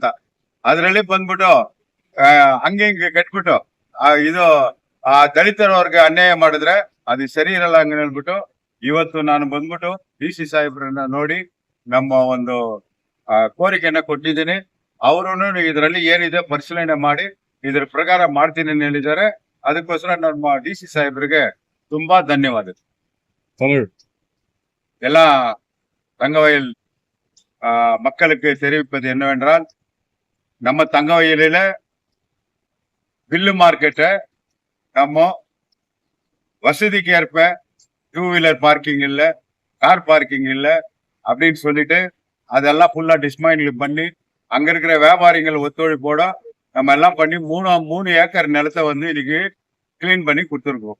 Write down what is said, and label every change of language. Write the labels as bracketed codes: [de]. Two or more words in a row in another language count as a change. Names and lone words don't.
[kn] ಅದ್ರಲ್ಲಿ ಬಂದ್ಬಿಟ್ಟು ಹಂಗೆ ಕಟ್ಬಿಟ್ಟು ಇದು ಆ ದಲಿತರವ್ರಿಗೆ ಅನ್ಯಾಯ ಮಾಡಿದ್ರೆ ಅದು ಸರಿ ಇರಲ್ಲ ಹಂಗ ಹೇಳ್ಬಿಟ್ಟು ಇವತ್ತು ನಾನು ಬಂದ್ಬಿಟ್ಟು DC ಸಾಹೇಬ್ರನ್ನ ನೋಡಿ ನಮ್ಮ ಒಂದು ಕೋರಿಕೆಯನ್ನ ಕೊಟ್ಟಿದ್ದೀನಿ. ಅವರು ಇದರಲ್ಲಿ ಏನಿದೆ ಪರಿಶೀಲನೆ ಮಾಡಿ ಇದ್ರ ಪ್ರಕಾರ ಮಾಡ್ತೀನಿ ಅಂತ ಹೇಳಿದ್ದಾರೆ. ಅದಕ್ಕೋಸ್ಕರ ನಮ್ಮ DC ಸಾಹೇಬ್ರಿಗೆ ತುಂಬಾ ಧನ್ಯವಾದ. [ta] எல்லா தங்கவயல் மக்களுக்கு தெரிவிப்பது என்னவென்றால், நம்ம தங்கவயலில பில்லு மார்க்கெட்டை நம்ம வசதிக்கு ஏற்ப [en] 2 wheeler parking [ta] இல்ல, [en] car parking [ta] இல்ல அப்படின்னு சொல்லிட்டு அதெல்லாம் ஃபுல்லா டிஸ்மேண்டில் பண்ணி அங்க இருக்கிற வியாபாரிகள் ஒத்துழைப்போட நம்ம எல்லாம் பண்ணி 3 ஏக்கர் நிலத்தை வந்து இன்னைக்கு கிளீன் பண்ணி கொடுத்துருக்கோம்.